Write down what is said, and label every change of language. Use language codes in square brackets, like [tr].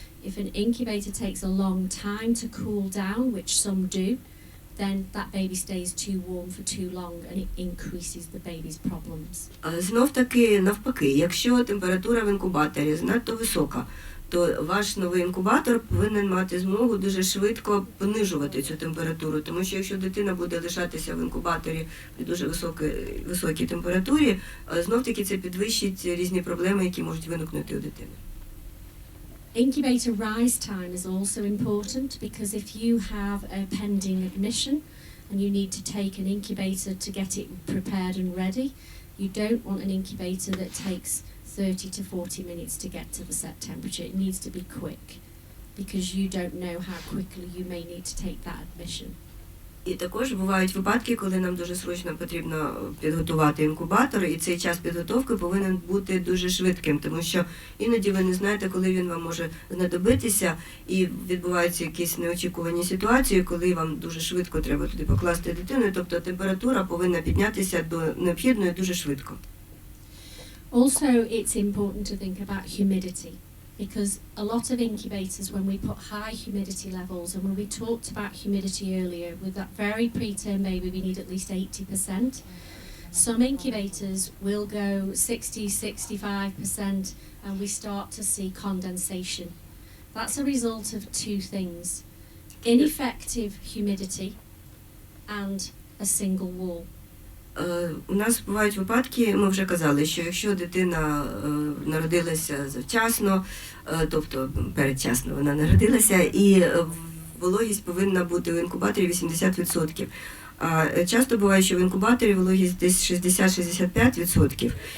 [en] If an incubator takes a long time to cool down, which some do, then that baby stays too warm for too long and it increases the baby's problems. [uk] Знов-таки навпаки, якщо температура в інкубаторі занадто висока, то ваш новий інкубатор повинен мати змогу дуже швидко понижувати цю температуру, тому що якщо дитина буде лишатися в інкубаторі при дуже високій температурі, знов-таки це підвищить різні проблеми, які можуть виникнути у дитини. [en] Incubator rise time is also important, because if you have a pending admission and you need to take an incubator to get it prepared and ready, you don't want an incubator that takes 30 to 40 minutes to get to the set temperature. It needs to be quick, because you don't know how quickly you may need to take that admission. [uk] І також бувають випадки, коли нам дуже срочно потрібно підготувати інкубатор, і цей час підготовки повинен бути дуже швидким, тому що іноді ви не знаєте, коли він вам може знадобитися, і відбуваються якісь неочікувані ситуації, коли вам дуже швидко треба туди покласти дитину, тобто температура повинна піднятися до необхідної дуже швидко. [en] Also, it's important to think about humidity, because a lot of incubators, when we put high humidity levels, and when we talked about humidity earlier, with that very preterm baby we need at least 80%. Some incubators will go 60, 65%, and we start to see condensation. That's a result of two things: ineffective humidity and a single wall. [uk] У нас бувають випадки, ми вже казали, що якщо дитина народилася завчасно, тобто передчасно вона народилася, і вологість повинна бути в інкубаторі 80%. А часто буває, що в інкубаторі вологість десь 60-65%.